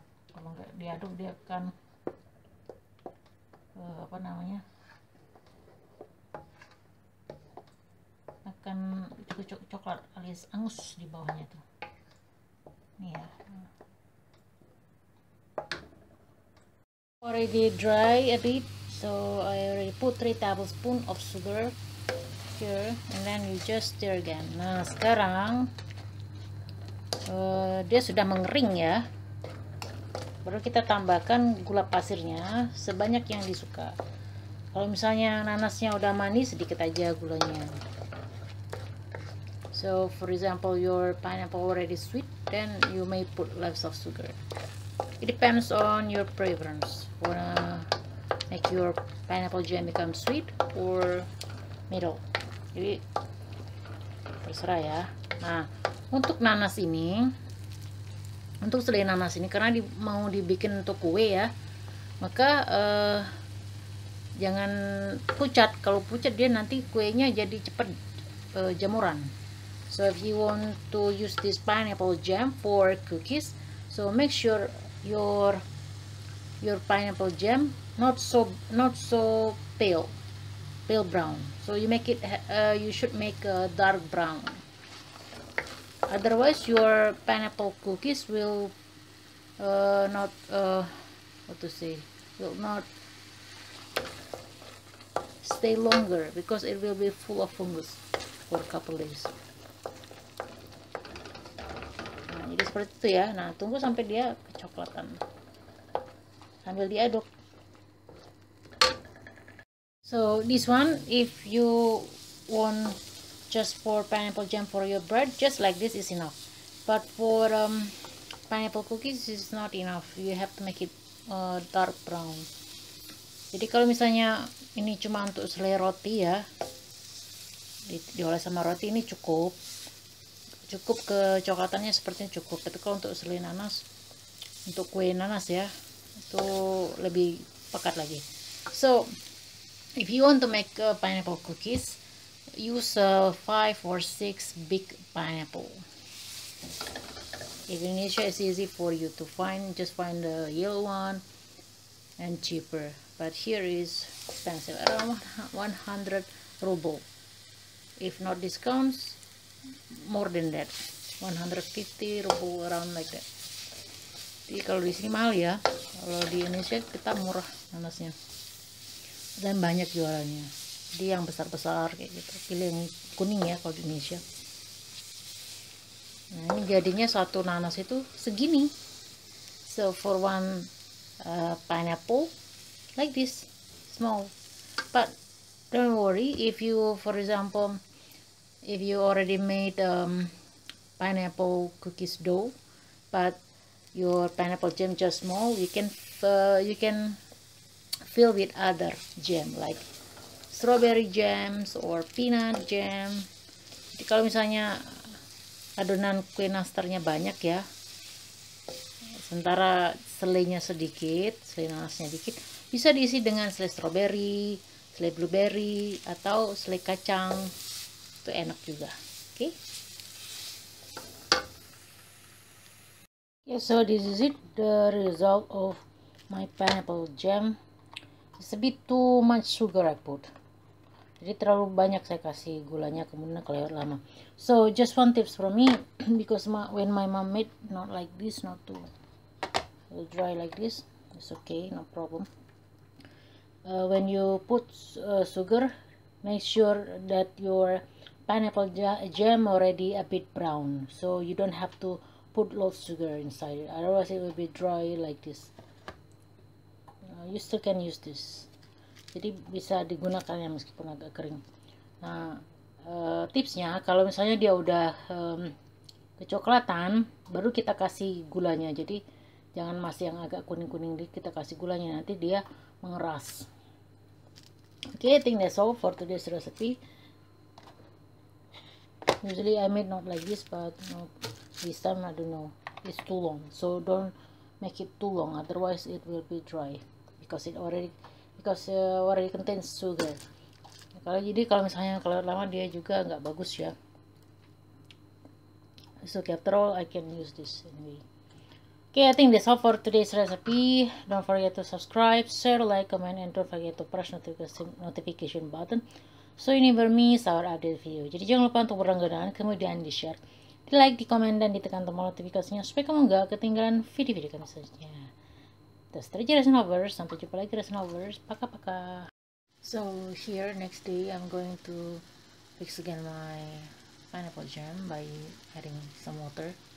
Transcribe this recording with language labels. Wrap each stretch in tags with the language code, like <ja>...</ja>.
<id>Kalau nggak diaduk dia akan apa namanya, akan coklat alias angus di bawahnya tuh. Nih ya.</id> <en>Already dry a bit, so I already put 3 tablespoons of sugar here, and then you just stir again.</en> <id>Nah sekarang dia sudah mengering ya, baru kita tambahkan gula pasirnya sebanyak yang disuka. Kalau misalnya nanasnya udah manis, sedikit aja gulanya.</id> <en>So for example your pineapple already sweet, then you may put less of sugar. It depends on your preference. Wanna make your pineapple jam become sweet or middle.</en> <id>Jadi terserah ya. Nah untuk nanas ini, untuk selai nanas ini karena mau dibikin untuk kue ya, maka jangan pucat. Kalau pucat dia nanti kuenya jadi cepat jamuran.</id> <en>So if you want to use this pineapple jam for cookies, so make sure your pineapple jam not so pale brown. So you make it you should make a dark brown. Otherwise your pineapple cookies will not what to say, will not stay longer because it will be full of fungus for a couple days.</en> <id>Nah, jadi seperti itu ya. Nah, tunggu sampai dia kecoklatan sambil diaduk.</id> <en>So this one, if you want just for pineapple jam for your bread, just like this is enough. But for pineapple cookies is not enough. You have to make it dark brown.</en> <id>Jadi kalau misalnya ini cuma untuk selai roti ya, diolah sama roti, ini cukup kecoklatannya sepertinya cukup. Tapi kalau untuk selai nanas, untuk kue nanas ya, itu lebih pekat lagi.</id> <en>So if you want to make pineapple cookies, use 5 or 6 big pineapple. In Indonesia it's easy for you to find, just find the yellow one and cheaper, but here is expensive, around 100 ruble. If not discounts, more than that, 150 ruble, around like that.</en> <id>Jadi kalau di sini mahal ya, kalau di Indonesia kita murah nanasnya dan banyak jualannya. Jadi yang besar-besar kayak gitu, pilih yang kuning ya kalau di Indonesia. Nah ini jadinya satu nanas itu segini.</id> <en>So for one pineapple like this, small. But don't worry, if you, for example, if you already made pineapple cookies dough, but your pineapple jam just small, you can fill with other jam like strawberry jams or peanut jam.</en> <id>Jadi kalau misalnya adonan kue nastarnya banyak ya, sementara selainya sedikit, selai nanasnya dikit, bisa diisi dengan selai strawberry, selai blueberry, atau selai kacang. Itu enak juga. Oke.</id> <en>Okay, so this is it, the result of my pineapple jam. It's a bit too much sugar I put.</en> <id>Jadi terlalu banyak saya kasih gulanya, kemudian kelewat lama.</id> <en>So just one tips from me, because when my mom made, not like this, not too dry like this, it's okay, no problem. When you put sugar, make sure that your pineapple jam already a bit brown, so you don't have to put lots of sugar inside it, otherwise it will be dry like this. You still can use this,</en> <id>jadi bisa digunakan ya meskipun agak kering. Nah, tipsnya kalau misalnya dia udah kecoklatan, baru kita kasih gulanya. Jadi jangan masih yang agak kuning-kuning dikit, kita kasih gulanya, nanti dia mengeras.</id> <en>Okay, I think that's all for today's recipe. Usually I made not like this, but this time I don't know, it's too long, so don't make it too long, otherwise it will be dry because it already contains sugar.</en> <id>Jadi kalau misalnya kalau lama dia juga nggak bagus ya.</id> <en>So after all, I can use this anyway. Okay, I think that's all for today's recipe. Don't forget to subscribe, share, like, comment, and don't forget to press notification button so you never miss our update video.</en> <id>Jadi jangan lupa untuk berlangganan, kemudian di share, di like, di komen, dan ditekan tombol notifikasinya supaya kamu nggak ketinggalan video-video kami selanjutnya. Terus terjadi Resin Lovers, sampai jumpa lagi Resin Lovers,</id> <ru>paka-paka.</ru> <en>So here next day I'm going to fix again my pineapple jam by adding some water.</en>